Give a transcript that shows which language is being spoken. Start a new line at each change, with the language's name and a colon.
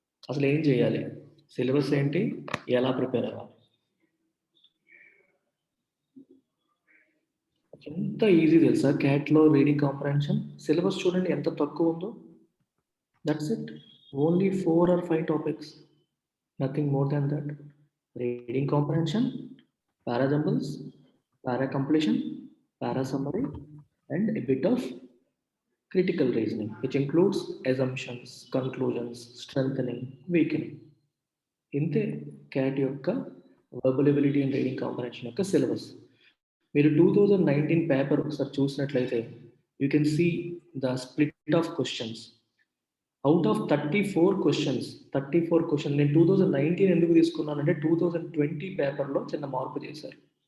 Telugu: అసలు ఏం చేయాలి, సిలబస్ ఏంటి, ఎలా ప్రిపేర్ అవ్వాలి? ఎంత ఈజీ తెలుసా క్యాట్లో రీడింగ్ కాంప్రహెన్షన్? సిలబస్ చూడండి ఎంత తక్కువ ఉందో.
English: That's it, only 4 or 5 topics, nothing more than that. Reading comprehension, parajumbles, para completion, para summary, and a bit of critical reasoning, which includes assumptions, conclusions, strengthening, weakening.
Telugu: ఇంతే cat యొక్క verbal ability and reading comprehension యొక్క syllabus. మీరు 2019 paper ఒకసారి చూసినట్లయితే
English: You can see the split of questions.
Telugu: Out of 34 question నేను 2019 ఎందుకు తీసుకున్నానంటే 2020 పేపర్లో చిన్న మార్పు చేశారు.